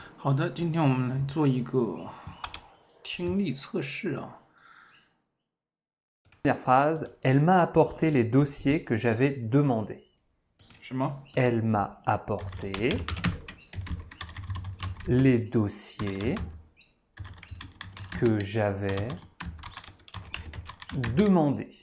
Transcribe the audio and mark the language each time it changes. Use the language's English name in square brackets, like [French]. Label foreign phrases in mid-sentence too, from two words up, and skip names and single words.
[Chinese] 好的，今天我们来做一个听力测试啊。 [French] Première phrase, elle m'a apporté les dossiers que j'avais demandés. [Chinese] 什么？ [French] Elle m'a apporté les dossiers que j'avais demandés.